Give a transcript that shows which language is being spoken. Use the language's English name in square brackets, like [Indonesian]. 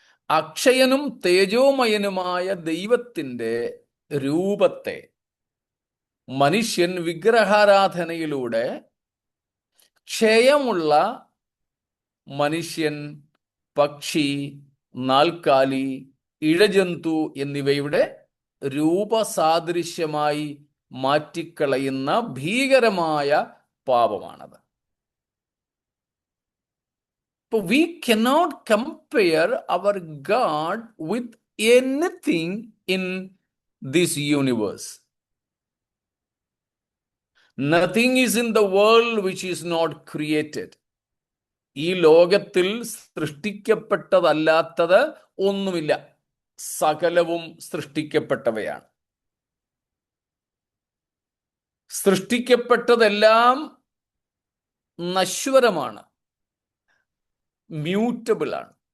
[Malayalam] അക്ഷയനും തേജോമയനുമായ ദൈവത്തിൻ്റെ രൂപത്തെ മനുഷ്യൻ വിഗ്രഹാരാധനയിലൂടെ ക്ഷയമുള്ള മനുഷ്യൻ, പക്ഷി, നാൽക്കാലി, ഇഴജന്തു എന്നിവയുടെ രൂപസാദൃശ്യമായി മാറ്റിക്കളയുന്ന ഭീകരമായ പാപമാണത്. [English] We cannot compare our God with anything in this universe. Nothing is in the world which is not created. [Malayalam] ഈ ലോകത്തിൽ സൃഷ്ടിക്കപ്പെട്ടതല്ലാത്തത് ഒന്നുമില്ല, സകലവും സൃഷ്ടിക്കപ്പെട്ടവയാണ്. സൃഷ്ടിക്കപ്പെട്ടതെല്ലാം നശ്വരമാണ്, മ്യൂട്ടബിൾ ആണ്.